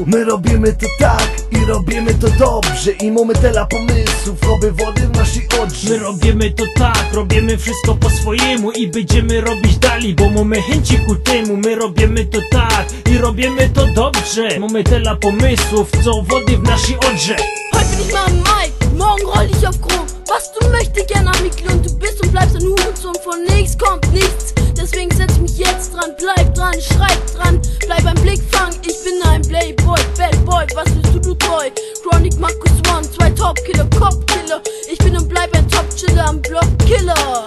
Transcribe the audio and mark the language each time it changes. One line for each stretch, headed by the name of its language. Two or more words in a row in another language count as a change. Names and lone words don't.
Polish: My robimy to tak i robimy to dobrze i mamy tyle pomysłów, oby wody w naszej odrze. My robimy to tak, robimy wszystko po swojemu i będziemy robić dalej, bo mamy chęci ku temu. My robimy to tak i robimy to dobrze, mamy tyle pomysłów, co wody w naszej odrze.
German: Heute bin ich mal am Mic, morgen roll ich auf Chrom. Was du möchtest, gerne am Mikro und du bist und bleibst ein Hurensohn. Von nichts kommt nichts, deswegen setz mich jetzt dran. Bleib dran, schreib dran, bleib ein Blickfang. Ich bin ein
English: Playboy, Bad Boy,
German: was willst du treu? Chronic, Markus One, 2 Topkiller, Kopfkiller. Ich bin und bleib ein Top-Chiller am Blockkiller.